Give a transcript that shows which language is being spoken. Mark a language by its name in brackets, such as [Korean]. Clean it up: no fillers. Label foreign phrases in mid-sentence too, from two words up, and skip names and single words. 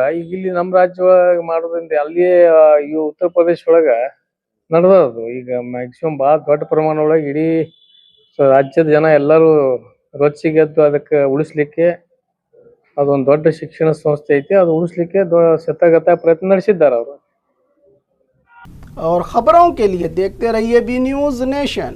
[Kannada] ಈಗ ಇಲ್ಲಿ ನಮ್ಮ ರಾಜ್ಯ ಒಳಗೆ ಮಾಡೋದ್ರಿಂದ ಅಲ್ಲಿಯೇ ಈ ಉತ್ತರ ಪ್ರದೇಶ ಒಳಗ ನಡೆದದು. ಈಗ ಮ್ಯಾಕ್ಸಿಮಮ್ ಭಾಳ ದೊಡ್ಡ ಪ್ರಮಾಣ ಒಳಗೆ ಇಡೀ ರಾಜ್ಯದ ಜನ ಎಲ್ಲರೂ ರೊಚ್ಚಿಗೆದ್ದು ಅದಕ್ಕೆ ಉಳಿಸ್ಲಿಕ್ಕೆ ಅದೊಂದು ದೊಡ್ಡ ಶಿಕ್ಷಣ ಸಂಸ್ಥೆ ಐತಿ, ಅದು ಉಳಿಸ್ಲಿಕ್ಕೆ ಶತಗತ ಪ್ರಯತ್ನ ನಡೆಸಿದ್ದಾರೆ ಅವರು. [Hindi] और खबरों के लिए देखते रहिए बी न्यूज़ नेशन।